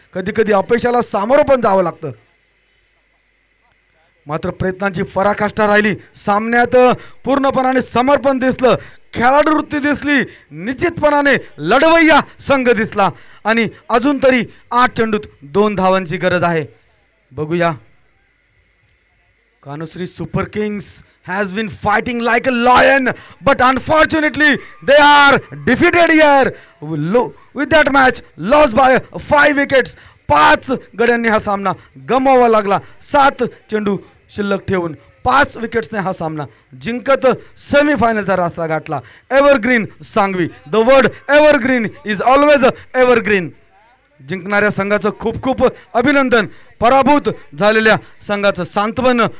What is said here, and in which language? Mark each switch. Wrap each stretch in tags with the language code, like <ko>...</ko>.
<mr>कधी कधी अपयशाला सामोरं पण जावं लागतं, मात्र प्रयत्नांची पराकाष्ठा राहिली। सामन्यात पूर्णपणाने समर्पण दिसलं, खेळाडू वृत्ती दिसली, निश्चितपणाने लढवय्या संघ दिसला, आणि अजून तरी 8 चेंडूत 2 धावांची गरज आहे। बघूया।</mr> <en>Kanusri Super Kings has been fighting like a lion, but unfortunately they are defeated here with that match lost by 5 wickets.</en> <mr>5 गड्यांनी हा सामना गमवावा लागला। 7 चेंडू शिल्लक ठेवून 5 विकेट्सने हा सामना जिंकत सेमीफायनलचा रस्ता गाठला।</mr> <en>Evergreen Sangvi, the word evergreen is always evergreen.</en> <mr>जिंकणाऱ्या संघाचं खूप खूप अभिनंदन, पराभूत झालेल्या संघाचं सांत्वन।</mr>